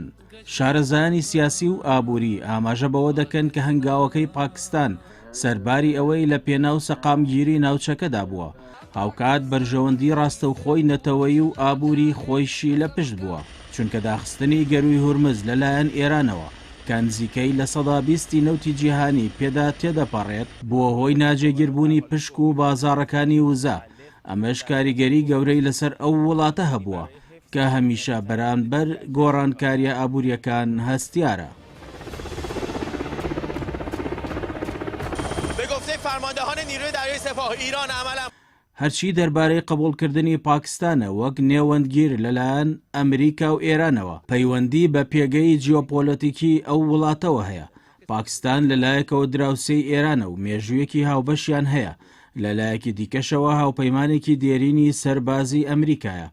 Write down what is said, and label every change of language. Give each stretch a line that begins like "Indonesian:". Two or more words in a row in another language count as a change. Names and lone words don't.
Central Kurdish: شارەزایانی سیاسی و ئابووری ئاماژە بەوە دەکەن کە هەنگاوەکەی پاکستان سەرباری ئەوەی لە پێناو سەقامگیری ناوچەکەدا بووە، هاوکات بەرژەوەندی ڕاستەوخۆی نەتەوەیی و ئابووری خۆیشی لە پشت بووە، چونکە داخستنی گەروی هورمز لەلایەن ئێرانەوە کە نزیکەی لە سەدا 20 نەوتی جیهانی پێدا تێدەپەڕێت بووە هۆی ناجێگیربوونی پشک و بازاڕەکانی وزە. ئەمەش کاریگەری گەورەی لەسەر ئەو وڵاتە هەبووە کە هەمیشە بەرامبەر گۆڕانکاریە ئابووریەکان هەستیارە.
Persian: فرماندهان نیروی دریایی سپاه ایران عملا
Central Kurdish: هەرچی دەربارەی قبولکردنی پاکستانە وەک نێوەندگیر لەلایەن ئەمریکا و ئێرانەوە پەیوەندی بە پێگەی جیۆپۆلەتیکی ئەو وڵاتەوە هەیە. پاکستان لەلایەکەوە دراوسەی ئێرانە و مێژوویەکی هاوبەشیان هەیە، لەلایەکی دیکەشەوە هاوپەیمانێکی دێرینی سەربازی ئەمریکایە.